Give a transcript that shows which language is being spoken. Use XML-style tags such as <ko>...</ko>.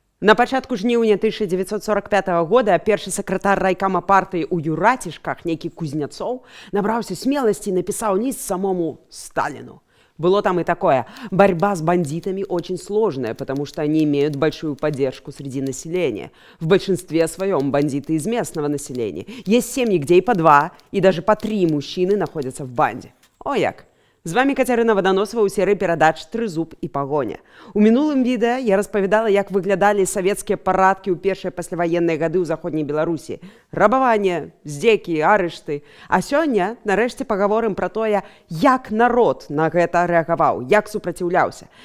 <be>На пачатку жніўня 1945 года першы сакратар райкама партыі ў Юрацішках, нейкі Кузняцоў, набраўся смеласці і напісаў ліст самому Сталину.</be> <ru>Было там и такое. Борьба с бандитами очень сложная, потому что они имеют большую поддержку среди населения. В большинстве своем бандиты из местного населения. Есть семьи, где и по 2, и даже по 3 мужчины находятся в банде.</ru> <be>О як! З вами Катерина Водоносова ў серыі перадач «Трызуб і пагоня». У мінулым відэа я распавядала, як выглядалі савецкія парадкі ў першыя пасляваенныя гады ў заходняй Беларусі. Рабаванне, здзекі, арышты. А сёння, нарэшце, пагаворым пра тое, як народ на гэта рэагаваў, як супраціўляўся.</be>